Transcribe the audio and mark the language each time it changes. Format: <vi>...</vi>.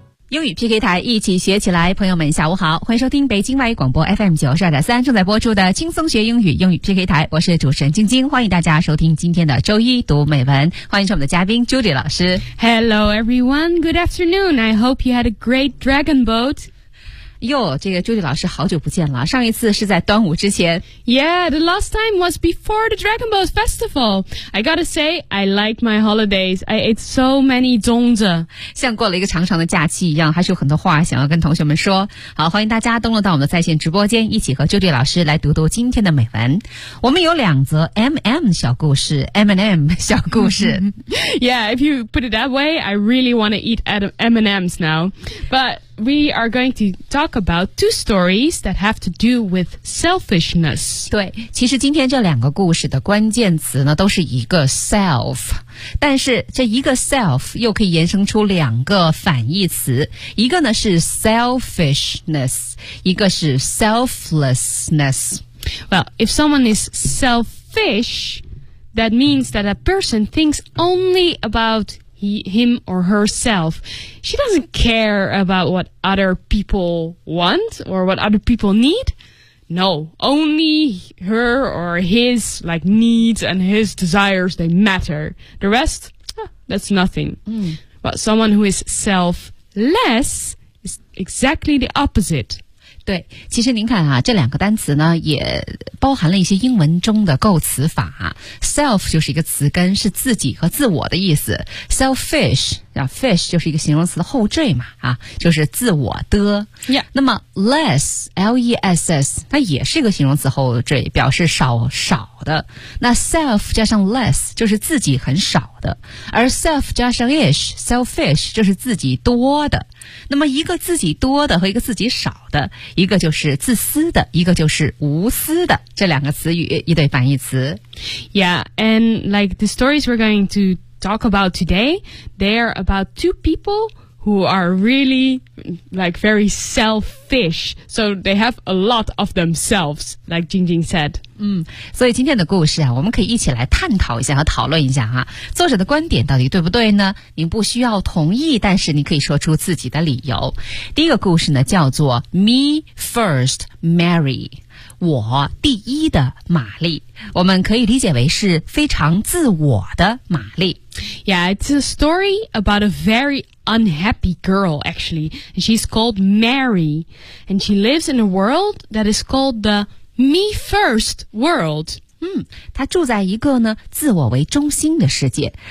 <zh>英语 PK 台，一起学起来。朋友们下午好，欢迎收听北京外语广播 FM92.3 正在播出的轻松学英语英语 PK 台，我是主持人晶晶，欢迎大家收听今天的周一读美文，欢迎我们的嘉宾 Judy 老师。</zh> <en>Hello everyone, good afternoon, I hope you had a great dragon boat。</en> <zh>哟，这个 Judy 老师好久不见了，上一次是在端午之前。</zh> <en>Yeah, the last time was before the dragon boat festival. I gotta say, I like my holidays. I ate so many 粽子，</en> <zh>像过了一个长长的假期一样，还是有很多话想要跟同学们说。好，欢迎大家登录到我们的在线直播间，一起和 Judy 老师来读读今天的美文。我们有两则 MM 小故事， M&M 小故事。</zh> <en>Yeah, if you put it that way, I really want to eat M&Ms now. But we are going to talk about two stories that have to do with selfishness.</en> <zh>对，其实今天这两个故事的关键词呢，都是一个 self。但是这一个 self 又可以延伸出两个反义词，一个呢是 selfishness， 一个是 selflessness。</zh> <en>Well, if someone is selfish, that means that a person thinks only about him or herself. She doesn't care about what other people want or what other people need. No, only her or his, like, needs and his desires, they matter. The rest, that's nothing. But someone who is selfless is exactly the opposite.</en> <zh>对，其实您看啊，这两个单词呢也包含了一些英文中的构词法。 self 就是一个词根，是自己和自我的意思。 selfish 啊， fish 就是一个形容词的后缀嘛，啊，就是自我的。</zh> <en>Yeah.</en> <zh>那么 less L-E-S-S 它也是一个形容词后缀，表示少少的。那 self 加上 less 就是自己很少的，而 self 加上 ish selfish 就是自己多的。那么一个自己多的和一个自己少的，一个就是自私的，一个就是无私的，这两个词语一对反义词。</zh> <en>Yeah, and like the stories we're going to talk about today, they're about two people who are really like very selfish, so they have a lot of themselves, like Jing Jing said.</en> <zh>所以今天的故事啊，我们可以一起来探讨一下和讨论一下啊，作者的观点到底对不对呢？您不需要同意，但是你可以说出自己的理由。第一个故事呢，叫做 Me First Mary， 我第一的玛丽，我们可以理解为是非常自我的玛丽。</zh> <en>Yeah, it's a story about a veryunhappy girl, actually. And she's called Mary. And she lives in a world that is called the Me First World.</en> <zh>她住在一个呢自我为中心的世界。</zh>